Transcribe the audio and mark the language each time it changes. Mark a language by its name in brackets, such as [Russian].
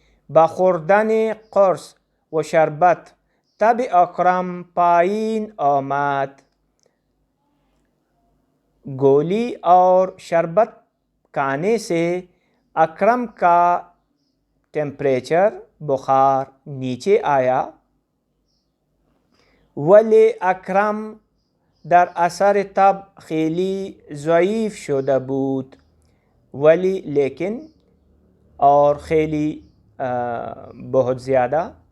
[Persian] با خوردن قرص و شربت تب اکرم پایین آمد. [Urdu] گولی اور شربت کھانے سے اکرم کا ٹیمپریچر بخار نیچے آیا. [Persian] ولی اکرم در اثر تب خیلی ضعیف شده بود. [Urdu] ولی لیکن اور خیلی بہت زیادہ.